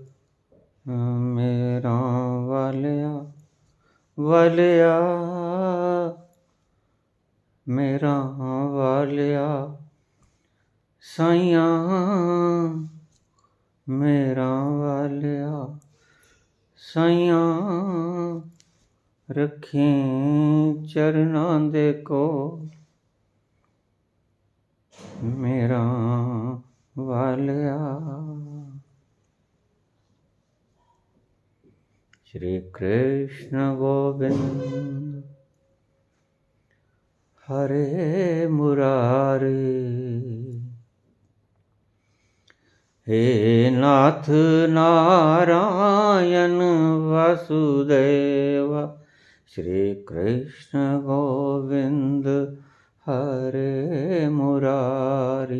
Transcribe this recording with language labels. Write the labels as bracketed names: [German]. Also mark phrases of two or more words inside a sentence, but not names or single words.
[Punjabi] ਮੇਰਾ ਵਾਲੀਆ ਵਾਲੀਆ, ਮੇਰਾ ਵਾਲੀਆ ਸਾਈਆਂ, ਮੇਰਾ ਵਾਲੀਆ ਸਾਈਆਂ, ਰੱਖੀਂ ਚਰਨਾਂ ਦੇ ਕੋਲ। ਮੇਰਾ ਵਾਲੀਆ। [Sanskrit] श्री कृष्ण गोविंद हरे मुरारी। हे नाथ नारायण वासुदेव, श्री कृष्ण गोविंद हरे मुरारी।